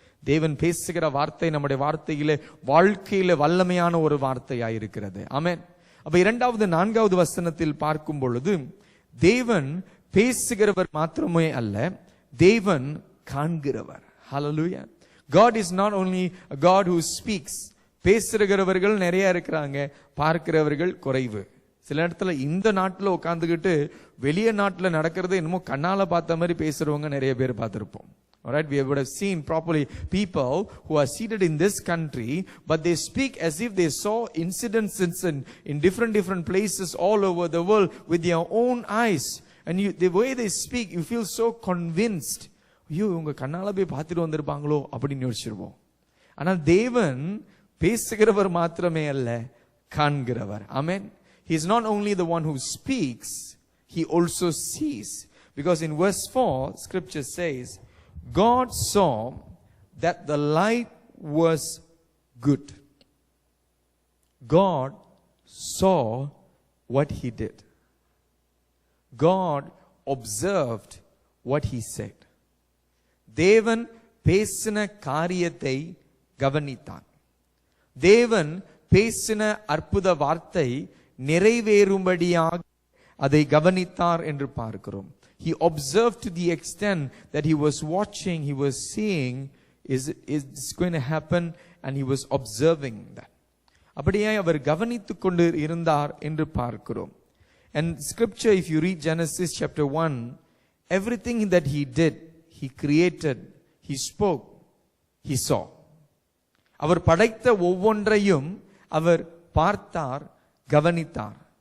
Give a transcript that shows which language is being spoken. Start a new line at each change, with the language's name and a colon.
Tamil: தேவன் பேசுகிற வார்த்தை நம்முடைய வார்த்தையிலே வாழ்க்கையில வல்லமையான ஒரு வார்த்தையாய் இருக்கிறது. ஆமென். அப்ப இரண்டாவது நான்காவது வசனத்தில் பார்க்கும் பொழுது தேவன் பேசுகிறவர் மாத்திரமே அல்ல, தேவன் காண்கிறவர்.
English: Hallelujah. God is not only a God who speaks.
Tamil: பேசுகிறவர்கள் நிறைய இருக்கிறாங்க, பார்க்கிறவர்கள் குறைவு. சில இடத்துல இந்த நாட்டில் உட்காந்துக்கிட்டு வெளிய நாட்டில் நடக்கிறது என்னமோ கண்ணால பார்த்த மாதிரி பேசுறவங்க நிறைய பேர் பார்த்திருப்போம்.
English: Alright, we would have seen properly people who are seated in this country, but they speak as if they saw incidents in different places all over the world with their own eyes. And the way they speak, you feel so convinced.
Tamil: ஐயோ, இவங்க கண்ணால போய் பார்த்துட்டு வந்திருப்பாங்களோ அப்படின்னு யோசிச்சிருவோம். ஆனால் தேவன் பேசுகிறவர் மாத்திரமே அல்ல, காண்கிறவர்.
English: Amen. He is not only the one who speaks, he also sees. Because in verse 4, scripture says, God saw that the light was good. God saw what he did. God observed what he said.
Tamil: தேவன் பேசின காரியத்தை கவனித்தான். தேவன் பேசின அற்புத வார்த்தை நிறைவேறும்படியாக அதை கவனித்தார் என்று பார்க்கிறோம்.
English: He observed to the extent that he was watching, he was seeing, is this going to happen, and he was observing that.
Tamil: அப்படியே அவர் கவனித்துக் கொண்டு இருந்தார் என்று பார்க்கிறோம்.
English: And scripture, if you read Genesis chapter 1, everything that he did, he created, he spoke, he saw.
Tamil: அவர் படைத்த ஒவ்வொன்றையும் அவர் பார்த்தார், கவனித்தார்.